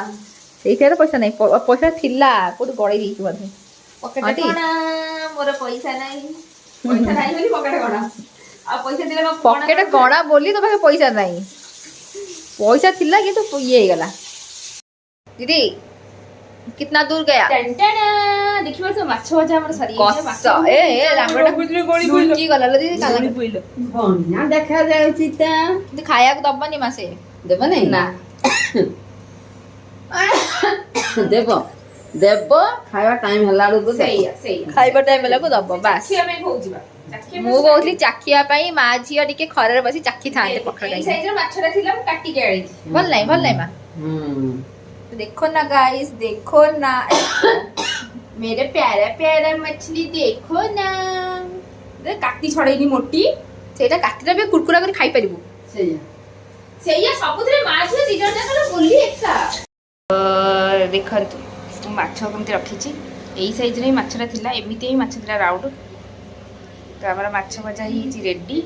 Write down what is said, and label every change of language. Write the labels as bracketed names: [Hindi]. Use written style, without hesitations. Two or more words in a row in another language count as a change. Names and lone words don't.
[Odia] ସେଇଥିରେ ତ ପଇସା ନାହିଁ, ପଇସା ଥିଲା କୋଉଠି ଗଳେଇ ଦେଇଛି ବୋଧେ। ପକେଟ କଣା, ମୋର ପଇସା ନାହିଁ। ପଇସା ନାହିଁ ବୋଲି ପକେଟ କଣା, ଆଉ ପଇସା ଥିଲେ କଣ ପକେଟ କଣା ବୋଲି ତୋ ପାଖେ ପଇସା ନାହିଁ, ପଇସା ଥିଲା କିନ୍ତୁ ଇଏ ହେଇଗଲା। [Hindi] ଦିଦି कितना दूर गया? [Odia] ଦେଖିବ ତ ମାଛ ଭଜା ଆମର ସରିଯାଇଛି। କଷ ଏ ରାମଟା ଲୁଚି ଗଲା ଲୋ ଦିଦି, କାଲା ବନ୍ୟା ଦେଖା ଯାଉଛି ତ, କିନ୍ତୁ ଖାଇବାକୁ ଦବନି ମାସେ? ଦେବ ନାଇଁ ନା ଦେବ ଦେବ, ଖାଇବା ଟାଇମ ହେଲା ବେଳକୁ ସେଇଆ ଖାଇବା ଟାଇମ ବେଳକୁ ଦବ ବାସ୍। ଚାଖିବା ପାଇଁ କହୁଛି ବା, ମୁଁ କହୁଥିଲି ଚାଖିବା ପାଇଁ, ମା ଝିଅ ଟିକେ ଖରାରେ ବସି ଚାଖିଥାନ୍ତେ ପଖାଳ ଏଇ ଖାଇକି। ସାଇଜର ମାଛଟା ଥିଲା ମୁଁ କାଟିକି ଆଣିଛି। ଭଲ ନାହିଁ ମା। [Hindi] देखो ना गाइस, देखो ना मेरे प्यारा प्यारा मछली देखो ना। [Odia] କାଟି ଛଡେଇନି ମୋଟି, ସେଇଟା କାଟିଲେ ବି କୁରକୁରା କରି ଖାଇ ପାରିବୁ। ସେଇଆ ସବୁଥିରେ ମା ଝିଅ ଦି ଜଣ ଯାକ ବୋଲି ଏକା। ଦେଖନ୍ତୁ ମୁଁ ମାଛ କେମିତି ରଖିଛି, ଏଇ ସାଇଜରେ ହିଁ ମାଛଟା ଥିଲା, ଏମିତି ହିଁ ମାଛ ଥିଲା ରାଉଣ୍ଡ। ତ ଆମର ମାଛ ଭଜା ହେଇଯାଇଛି ରେଡି।